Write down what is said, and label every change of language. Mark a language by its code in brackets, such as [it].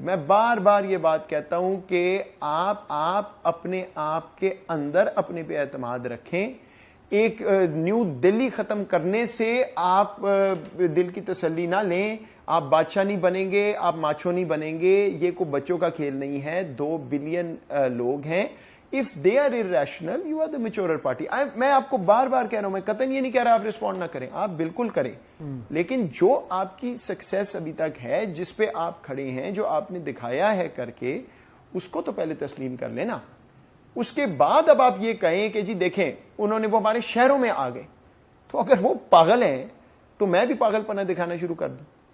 [ur] میں بار بار یہ بات کہتا ہوں کہ آپ اپنے آپ کے اندر اپنے پہ اعتماد رکھیں. ایک نیو دلی ختم کرنے سے آپ دل کی تسلی نہ لیں. آپ بادشاہ نہیں بنیں گے, آپ ماچو نہیں بنیں گے. یہ کوئی بچوں کا کھیل نہیں ہے. 2 بلین لوگ ہیں. [en] If they are irrational, you are the maturer party. [ur] میں آپ کو بار بار کہہ رہا ہوں, میں قطعاً یہ نہیں کہہ رہا آپ رسپونڈ نہ کریں, آپ بالکل کریں, لیکن جو آپ کی سکسیس ابھی تک ہے, جس پہ آپ کھڑے ہیں, جو آپ نے دکھایا ہے کر کے, اس کو تو پہلے تسلیم کر لینا. اس کے بعد اب آپ یہ کہیں کہ جی دیکھیں انہوں نے وہ ہمارے شہروں میں آ گئے, تو اگر وہ پاگل ہیں تو میں بھی پاگل پنہ دکھانا شروع کر دوں.